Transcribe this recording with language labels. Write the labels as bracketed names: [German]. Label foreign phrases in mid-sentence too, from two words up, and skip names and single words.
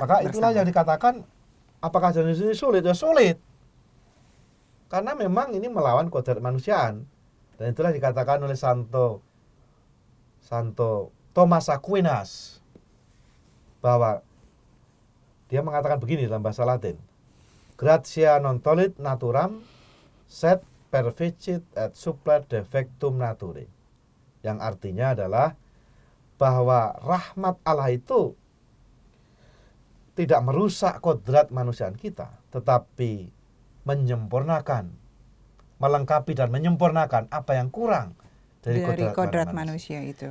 [Indonesian] maka itulah yang dikatakan, apakah ajaran Yesus ini sulit? Ya sulit. Karena memang ini melawan kodrat kemanusiaan. Dan itulah dikatakan oleh Santo Thomas Aquinas, bahwa dia mengatakan begini dalam bahasa Latin, [Latin] gratia non tollit naturam, sed perficit et supplet defectum naturae. [Indonesian] Yang artinya adalah bahwa rahmat Allah itu tidak merusak kodrat manusiaan kita, tetapi menyempurnakan, melengkapi dan menyempurnakan apa yang kurang dari kodrat manusia itu.